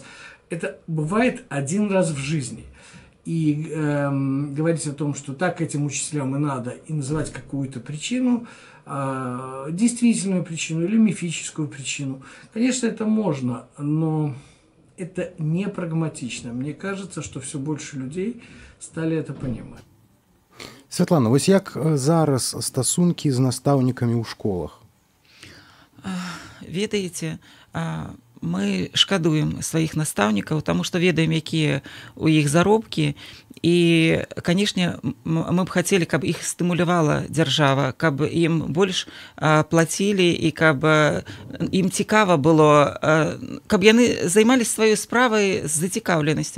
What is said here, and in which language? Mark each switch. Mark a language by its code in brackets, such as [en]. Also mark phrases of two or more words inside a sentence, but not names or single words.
[ru] Это бывает один раз в жизни. И говорить о том, что так этим учителям и надо, и называть какую-то причину, действительную причину или мифическую причину, конечно, это можно, но это не прагматично. Мне кажется, что все больше людей стали это понимать. [be] Святлана, вось як зараз стасункі з настаўнікамі ў школах? Ведаеце, мы шкадуем сваіх настаўнікаў, таму што ведаем, якія ў іх заробкі, і, канешне, мы б хацелі, каб іх стымулявала дзяржава, каб ім больш плацілі і каб ім цікава было, каб яны займаліся сваёй справай з зацікаўленасцю.